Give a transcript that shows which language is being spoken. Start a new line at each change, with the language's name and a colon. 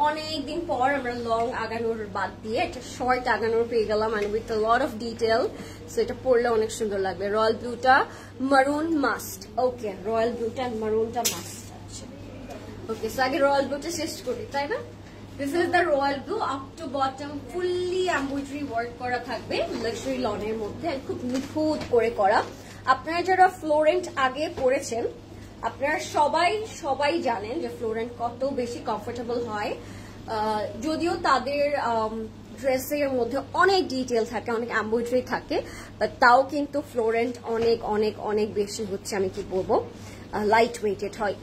Bangla: অনেকদিন পর আমরা লং আগানোর বাদ দিয়ে একটা শর্ট আগানোর পেয়ে গেলাম
English: And with a lot of detail.
Bangla: So এটা পরলে অনেক সুন্দর লাগবে। রয়্যাল ব্লুটা মারুন মাস্ট। ওকে, রয়্যাল ব্লুটা মারুনটা মাস্ট। আচ্ছা, ওকে, সো আগে রয়্যাল ব্লুটা শেষ করি, তাই না?
English: This is the royal blue, up to bottom fully embroidery work
Bangla: করা থাকবে লাক্সারি লনের মধ্যে, খুব নিখুঁত করে করা। আপনারা যারা ফ্লোরেন্ট আগে পরেছেন আপনারা সবাই জানেন যে ফ্লোরেন্ট কত বেশি কমফোর্টেবল হয়। যদিও তাদের ড্রেসের মধ্যে অনেক ডিটেল থাকে, অনেক এমব্রয়ডারি থাকে, বাট তাও কিন্তু ফ্লোরেন্ট অনেক অনেক অনেক বেশি হচ্ছে, আমি কি বলবো, লাইট ওয়েটেড হয়।